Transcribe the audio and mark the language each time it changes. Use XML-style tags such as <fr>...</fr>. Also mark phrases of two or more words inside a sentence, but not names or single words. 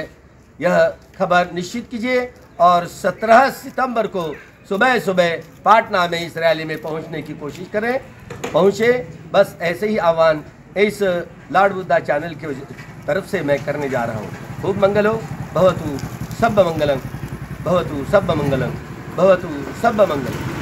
<hi>यह खबर निश्चित कीजिए और 17 सितंबर को सुबह सुबह पाटना में इस रैली में पहुंचने की कोशिश करें, पहुंचे। बस ऐसे ही आह्वान इस लॉर्ड बुद्धा चैनल की तरफ से मैं करने जा रहा हूं। खूब मंगल हो,</hi> <pi>भवतु सब्ब मंगलम, भवतु सब्ब मंगलम, भवतु सब्ब मंगलम।</pi>